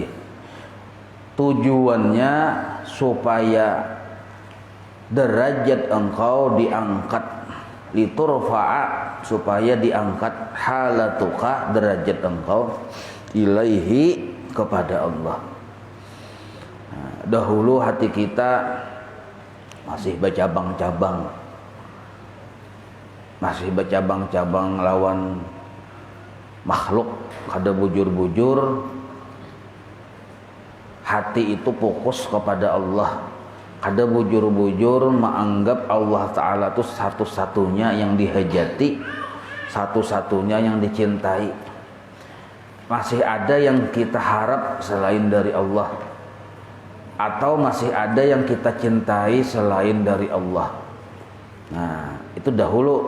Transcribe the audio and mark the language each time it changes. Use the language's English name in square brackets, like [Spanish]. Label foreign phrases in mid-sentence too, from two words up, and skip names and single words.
[Indonesian] Tujuannya supaya derajat engkau diangkat, liturfa'a, supaya diangkat halatuka, derajat engkau, ilaihi, kepada Allah. Nah, dahulu hati kita masih bercabang-cabang, [Banjar] lawan makhluk, kada bujur-bujur. [Indonesian] Hati itu fokus kepada Allah, [Banjar] kada bujur-bujur [Indonesian] menganggap Allah Ta'ala itu satu-satunya yang dihajati, satu-satunya yang dicintai. Masih ada yang kita harap selain dari Allah, atau masih ada yang kita cintai selain dari Allah. Nah, itu dahulu.